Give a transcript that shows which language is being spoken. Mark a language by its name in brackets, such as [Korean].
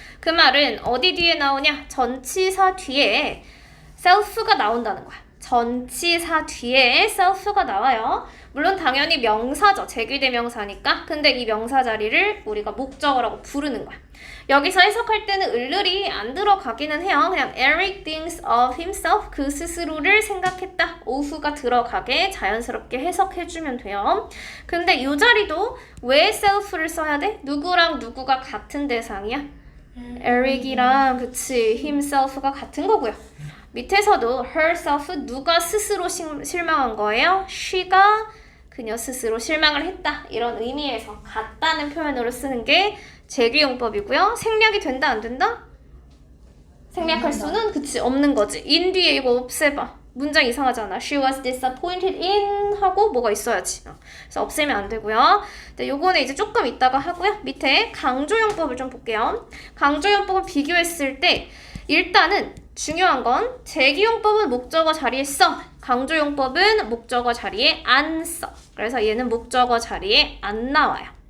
[Korean] 그 말은 어디 뒤에 나오냐? 전치사 뒤에 self가 나온다는 거야. 전치사 뒤에 self가 나와요. 물론 당연히 명사죠. 제귀대명사니까. 근데 이 명사 자리를 우리가 목적어라고 부르는 거야. 여기서 해석할 때는 을을이 안 들어가기는 해요. [English] 그냥 Eric thinks of himself. [Korean] 그 스스로를 생각했다. 오후가 들어가게 자연스럽게 해석해주면 돼요. 근데 이 자리도 왜 self를 써야 돼? 누구랑 누구가 같은 대상이야? Eric이랑 그치 himself가 같은 거고요. 밑에서도 herself 누가 스스로 실망한 거예요? she가 그녀 스스로 실망을 했다. 이런 의미에서 같다는 표현으로 쓰는 게 제귀용법이고요. 생략이 된다 안 된다? 생략할 수는 그치 없는 거지. in 뒤에 이거 없애봐. 문장 이상하잖아. [English] She was disappointed in [Korean] 하고 뭐가 있어야지. 그래서 없애면 안 되고요. 근데 요거는 이제 조금 이따가 하고요. 밑에 강조용법을 좀 볼게요. 강조용법을 비교했을 때 일단은 중요한 건 제기용법은 목적어 자리에 써. 강조용법은 목적어 자리에 안 써. 그래서 얘는 목적어 자리에 안 나와요.